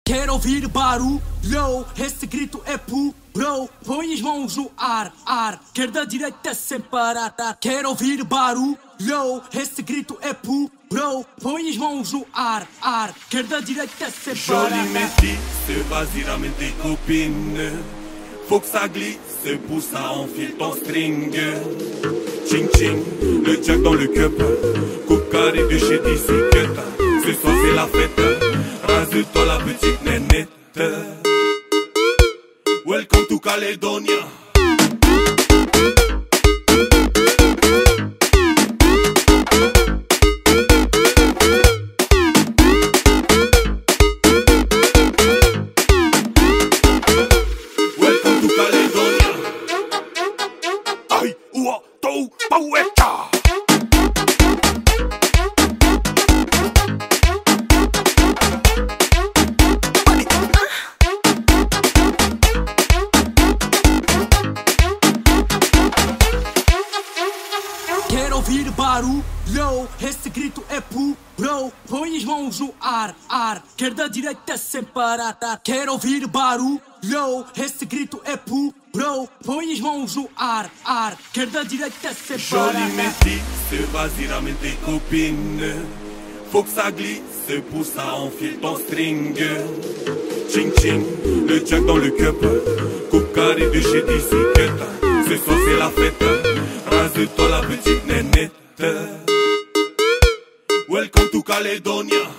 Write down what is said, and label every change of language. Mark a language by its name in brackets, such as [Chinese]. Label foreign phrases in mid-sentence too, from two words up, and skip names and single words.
[Portuguese] Quero ouvir barulho, esse grito é puro. Põe as mãos no ar, esquerda, direita sem parar. Quero ouvir barulho, esse grito é puro. Põe as mãos no ar, esquerda, direita sem parar. [French] Jolie métisse, vas-y ramène tes copines. Faut que ça glisse, pour ça enfile ton string. Ching ching, le jack dans le cup. Coupe carré de chez DC. Ce soir c'est la fête. Rase-toi la petite nénette. [English] Welcome to Caledonia. Welcome to Caledonia. Ay, ua, tou, paueta. [Portuguese] Quero ouvir barulho, esse grito é puro. Põe as mãos no ar, esquerda, direita sem parar. Quero ouvir barulho, esse grito é puro. Põe as mãos no ar, esquerda, direita sem parar. [French] Jolie métisse, vas-y ramène tes copines. Faut que ça glisse, pour ça enfile ton string. Ching ching, le jack dans le cup. Coupe carré de chez DC. Ce soir c'est la fête. Rase-toi la petite nénette. [English] Welcome to Caledonia.